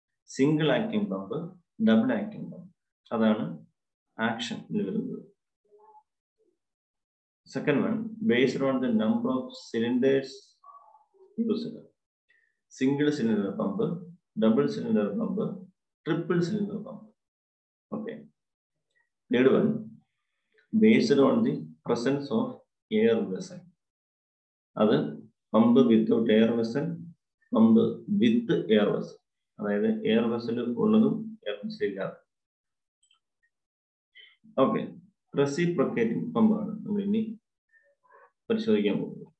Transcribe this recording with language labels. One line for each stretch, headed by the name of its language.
English: single acting pump, double acting pump,
Malayalam: അതാണ് action വരുന്നത്.
English: Second one based on the number of cylinders used. Single cylinder pump, double cylinder pump, triple cylinder pump. Okay. Third one, based on the presence of air vessel. അത് pump without air vessel, pump with air vessel.
Malayalam: അതായത് air vessel ഉള്ളതും air vessel ഇല്ലാതെ. Okay, reciprocating പമ്പാണ് നമ്മൾ ഇനി പരിശോധിക്കാൻ പോകുന്നത്.